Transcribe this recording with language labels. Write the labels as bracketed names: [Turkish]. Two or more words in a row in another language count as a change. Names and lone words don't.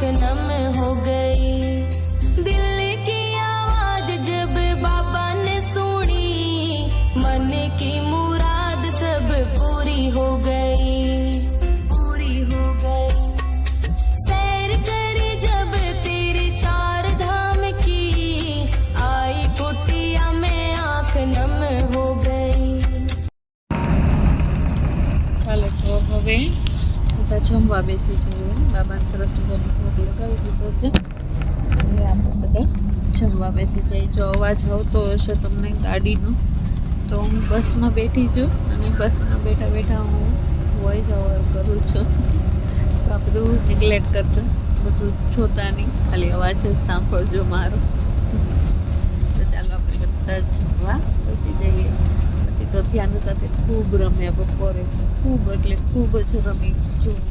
[Hindi] नम हो गई दिल की आवाज जब बाबा ने सुनी मन की मुराद सब पूरी हो गई पूरी हो गई सैर करी जब तेरे चार धाम की आई कुटिया में आंख नम हो गई [Gujarati] ચાલો તો હવે બધા જમવા બેસી જઈએ બાબાને સરસ મજાનો ભોગ લગાવી દીધો છે હવે આપણે બધા જમવા બેસી જઈએ જો અવાજ આવતો હશે તમને ગાડીનો તો હું બસમાં બેઠી છું અને બસમાં બેઠા બેઠા હું [English] voice over [Gujarati] કરું છું તો આ બધું નેગ્લેક્ટ કરજો બધું જોતા નહીં ખાલી અવાજ જ સાંભળજો મારો તો ચાલો આપણે બધા જમવા બેસી જઈએ પછી તો ધ્યાન સાથે ખૂબ રમ્યા બપોરે ખૂબ એટલે ખૂબ જ રમી જો